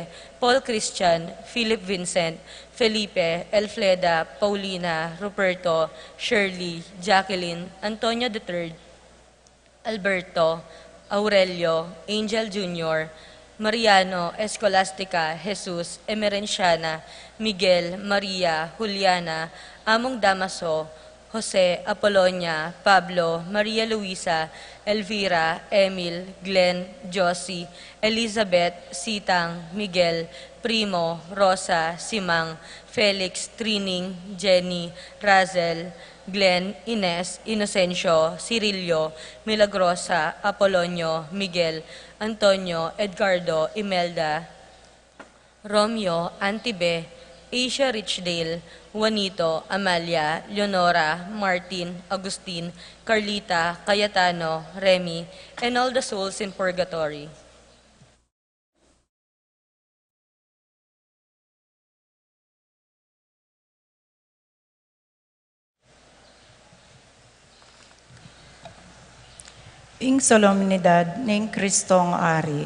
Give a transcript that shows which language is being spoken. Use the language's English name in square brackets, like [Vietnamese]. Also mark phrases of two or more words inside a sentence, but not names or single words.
[English] Paul Christian, Philip Vincent, Felipe, Elfleda, Paulina, Ruperto, Shirley, Jacqueline, Antonio III, Alberto, Aurelio, Angel Jr., Mariano, Escolastica, Jesus, Emerenciana, Miguel, Maria, Juliana, Among Damaso, Jose, Apolonia, Pablo, Maria Luisa, Elvira, Emil, Glenn, Josie, Elizabeth, Sitang, Miguel, Primo, Rosa, Simang, Felix, Trining, Jenny, Razel, Glenn, Ines, Inocencio, Cirilio, Milagrosa, Apolonio, Miguel, Antonio, Edgardo, Imelda, Romeo, Antibe, Asia Richdale, Juanito, Amalia, Leonora, Martin, Agustin, Carlita, Cayetano, Remy, and all the souls in purgatory. [Pampanga] Ing solemnidad ning Kristong Ari.